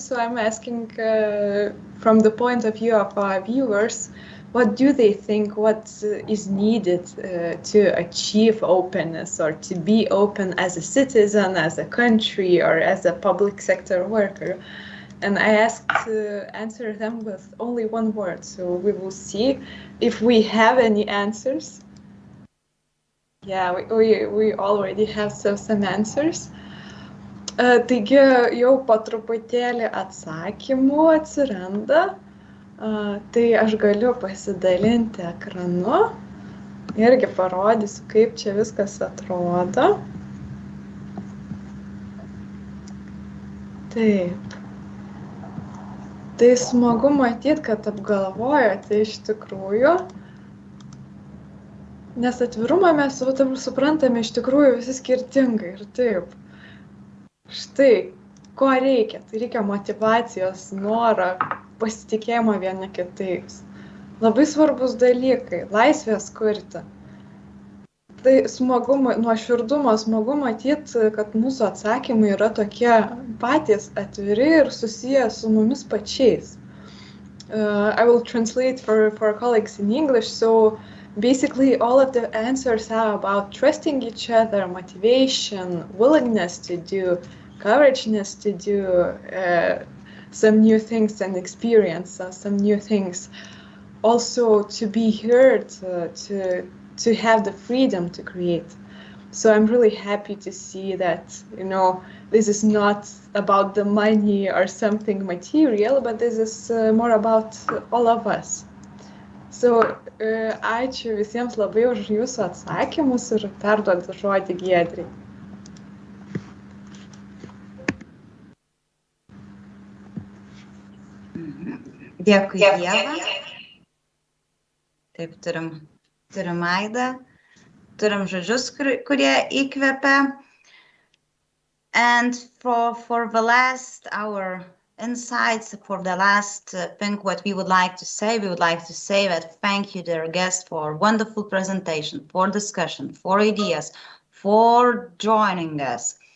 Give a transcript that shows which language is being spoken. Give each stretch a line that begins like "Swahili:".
English: So I'm asking from the point of view of our viewers, what do they think, what is needed to achieve openness or to be open as a citizen, as a country, or as a public sector worker? And I asked to answer them with only one word, so we will see if we have any answers. Yeah, we already have some answers.
Lithuanian: Taigi jau po truputėlį atsakymų atsiranda, tai aš galiu pasidalinti ekranu, irgi parodysiu, kaip čia viskas atrodo. Taip. Tai smagu matyti, kad apgalvojate iš tikrųjų, nes atvirumą mes suprantame iš tikrųjų visi skirtingai ir taip. Štai, ko reikia? Tai reikia motyvacijos, noro, pasitikėjimo vieni kitais. Labai svarbus dalykai, laisvės kurti. Tai smagu, nuoširdumo smagu matyti, kad mūsų atsakymai yra tokie patys atviri ir susiję su mumis pačiais.
English: I will translate for colleagues in English. So basically all of the answers are about trusting each other, motivation, willingness to do, courageousness to do some new things and experience some new things. Also to be heard, to have the freedom to create. So I'm really happy to see that, this is not about the money or something material, but this is more about all of us.
Lithuanian: So ačiū visiems labai už jūsų atsakymus ir perduodu žodį Giedrei. Dėkui, Ieva. Taip, turim Aidą, turim žodžius, kurie įkvepia.
English: And for the last our insights, for the last thing what we would like to say that thank you, dear guest, for wonderful presentation, for discussion, for ideas, for joining us.